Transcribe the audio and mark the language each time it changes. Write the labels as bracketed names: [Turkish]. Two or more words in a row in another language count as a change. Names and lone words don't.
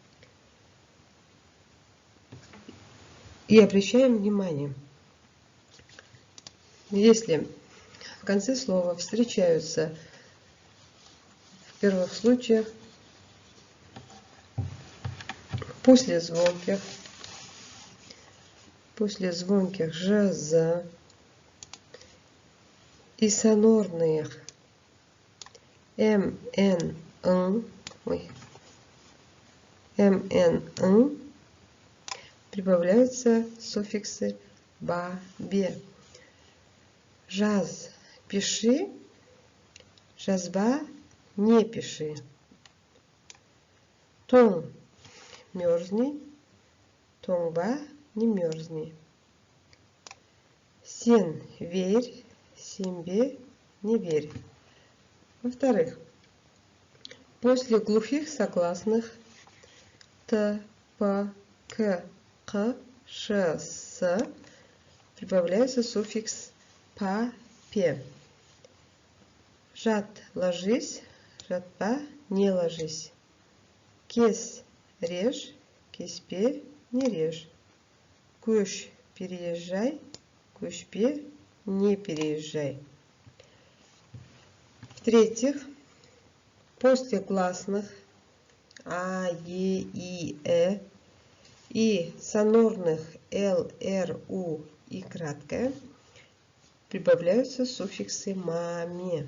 [Russian] И обращаем внимание, если в конце слова встречаются в первых случаях после звонких «ж», и сонорных «м», «н», «н», прибавляются суффиксы «ба», «бе». Жаз, пиши, жазба, не пиши. Тоң, мерзни, тоңба, не мерзни. [Kazakh] Сен, верь, сенбе, [Russian] не верь. Во-вторых, после глухих согласных т, п, к, қ, ш, с прибавляется суффикс па, пе. Жат, ложись, жатпа, не ложись. Кес, режь, кеспе, не режь. [Kazakh] Көш, переезжай, көшпе, [Russian] не переезжай. В-третьих, после гласных а, е, и, и сонорных л, р, у и краткое прибавляются суффиксы маме.